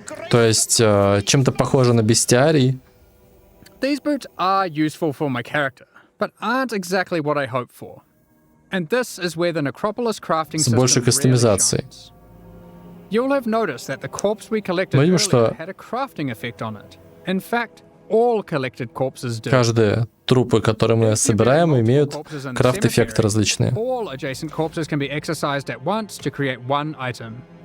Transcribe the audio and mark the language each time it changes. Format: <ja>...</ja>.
<ru>То есть чем-то похоже на бестиарий.</ru> <en>These boots are useful for my character, but aren't exactly what I hoped for. And this is where the Necropolis crafting system</en> <ru>больше кастомизацией.</ru> <en>You'll have noticed that the corpse we collected earlier had a crafting effect on it. In fact, all collected corpses do.</en> <ru>Каждые трупы, которые мы собираем, имеют крафт-эффекты различные.</ru> <en>All adjacent corpses can be exercised at once to create one item.</en>